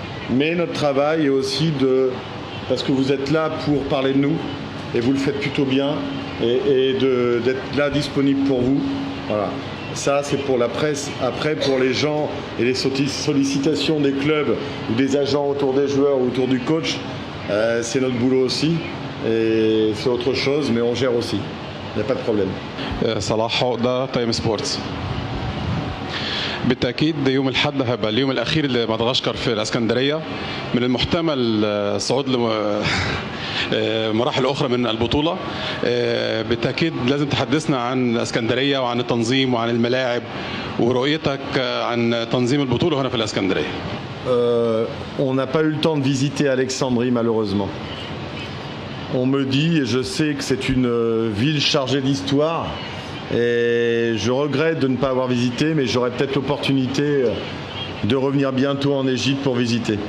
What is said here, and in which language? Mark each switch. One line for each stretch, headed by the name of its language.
French: Mais notre travail est aussi parce que vous êtes là pour parler de nous, et vous le faites plutôt bien, et d'être là disponible pour vous. Voilà. Ça, c'est pour la presse. Après, pour les gens et les sollicitations des clubs ou des agents autour des joueurs ou autour du coach, c'est notre boulot aussi. Et c'est autre chose, mais on gère aussi. Il n'y a pas de problème.
Arabic: صلاح عقدة تايم سبورتس. بالتأكيد يوم الأحد هيبقى اليوم الأخير لمدغشقر في الإسكندرية. من المحتمل الصعود لمراحل أخرى من البطولة. بالتأكيد لازم تحدثنا عن الإسكندرية وعن التنظيم وعن الملاعب ورؤيتك عن تنظيم البطولة هنا في الإسكندرية.
French: On n'a pas eu le temps de visiter Alexandrie malheureusement. On me dit, et je sais que c'est une ville chargée d'histoire, et je regrette de ne pas avoir visité, mais j'aurai peut-être l'opportunité de revenir bientôt en Égypte pour visiter.